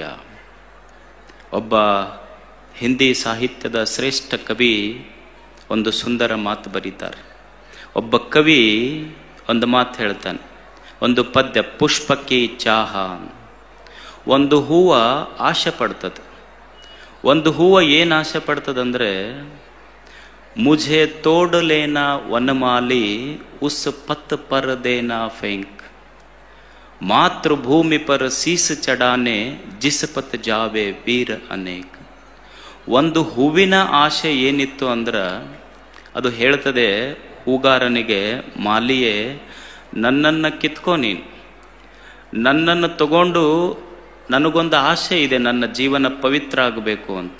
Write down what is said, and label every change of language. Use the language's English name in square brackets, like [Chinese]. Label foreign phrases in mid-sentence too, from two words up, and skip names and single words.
[Kannada] ಒಬ್ಬ ಹಿಂದಿ ಸಾಹಿತ್ಯದ ಶ್ರೇಷ್ಠ ಕವಿ ಒಂದು ಸುಂದರ ಮಾತು ಬರೀತಾರೆ. ಒಬ್ಬ ಕವಿ ಒಂದು ಮಾತು ಹೇಳ್ತಾನೆ, ಒಂದು ಪದ್ಯ, ಪುಷ್ಪಕ್ಕೆ ಚಾಹ. ಒಂದು ಹೂವು ಆಶೆ ಪಡ್ತದೆ. ಒಂದು ಹೂವು ಏನು ಆಶೆ ಪಡ್ತದಂದ್ರೆ, [Hindi] ಮುझे तोड़ लेना वनमाली उस पत पर देना फेंक, मातृभूमि पर शीस चढ़ाने जिस पत जावे वीर अनेक. [Kannada] ಒಂದು ಹೂವಿನ ಆಶೆ ಏನಿತ್ತು ಅಂದ್ರೆ, ಅದು ಹೇಳ್ತದೆ ಹೂಗಾರನಿಗೆ, ಮಾಲಿಯೇ ನನ್ನನ್ನು ಕಿತ್ಕೋ, ನೀನು ನನ್ನನ್ನು ತಗೊಂಡು, ನನಗೊಂದು ಆಶೆ ಇದೆ, ನನ್ನ ಜೀವನ ಪವಿತ್ರ ಆಗಬೇಕು ಅಂತ.